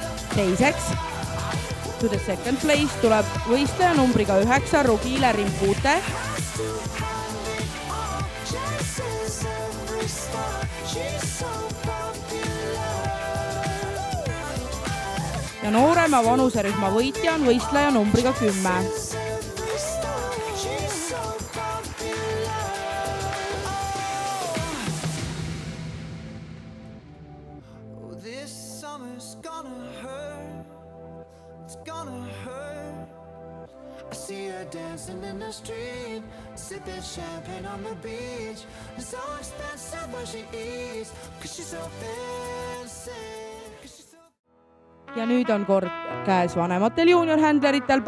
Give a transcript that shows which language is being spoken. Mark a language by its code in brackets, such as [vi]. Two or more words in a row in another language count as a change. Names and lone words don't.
[et] teiseks, [en] to the second place [et] tuleb võistleja numbriga 9 Rugile Rimpute. Ja noorema vanuserühma võitja on võistleja numbriga 10. [en] Dancing in the street, sipping champagne on the beach. It's so expensive what she eats, 'cause she's so fancy. [et] Ja nüüd on kord käes vanematel juuniorhändleritel.